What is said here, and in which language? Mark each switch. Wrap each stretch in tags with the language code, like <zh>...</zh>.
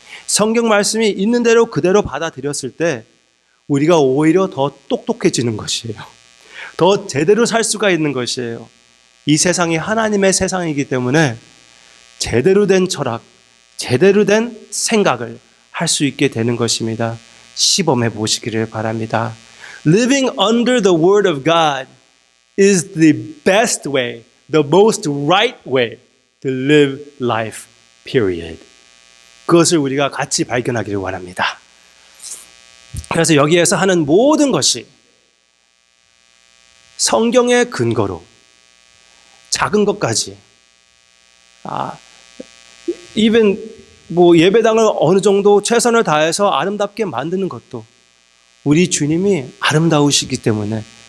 <ko>성경 말씀이 있는 대로 그대로 받아들였을 때 우리가 오히려 더 똑똑해지는 것이에요. 더 제대로 살 수가 있는 것이에요. 이 세상이 하나님의 세상이기 때문에 제대로 된 철학, 제대로 된 생각을 할 수 있게 되는 것입니다. 시범해 보시기를 바랍니다.</ko> <en>Living under the word of God is the best way, the most right way to live life, period.</en> <ko>그것을 우리가 같이 발견하기를 원합니다. 그래서 여기에서 하는 모든 것이 성경의 근거로 작은 것까지 even 예배당을 어느 정도 최선을 다해서 아름답게 만드는 것도 우리 주님이 아름다우시기 때문에</ko>